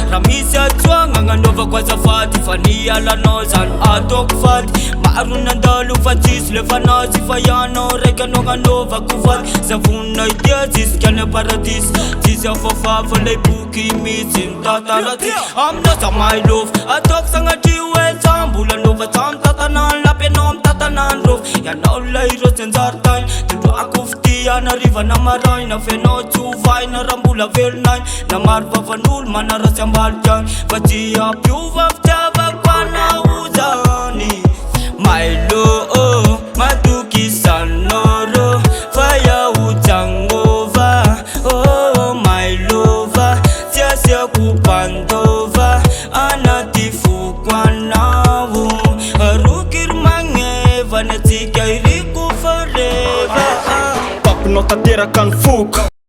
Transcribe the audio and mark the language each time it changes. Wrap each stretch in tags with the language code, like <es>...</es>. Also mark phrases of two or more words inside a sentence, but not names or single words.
<mg>Raha misy atsoana agnanaovako azafady, fa ny alanao zany ataoko fady. Maro nandalo fa tsisy le fanazy, fa ianao raika no agnanaovako fady. Zavona itia tsisy kany aparadisy, tsisy hafahafa lay boky mihitsy ny tantara ty. Aminao za</mg> <en>my love,</en> <mg>ataoko sagnatria hoe za mbola nova, za mitantana ny lapy, ianao mitantana ny rova. Ianao lay rotsy anjary tany, tondroako fity anarivana maraina, fenao tsy hovaina raha mbola velonainy. Na maro vavan'olo manaratsy ambaliky any, fa tsy ampiova fitiavako anao zany.</mg> <en>My love,</en> <mg>matoky isanao rô, fa iaho tsy agnova.</mg> <en>Oh, my love,</en> <mg>tsy asiako mpandova anaty foko anao. Roky ry magneva ny antsika iriko forever. Papinao tanteraka ny foko.</mg>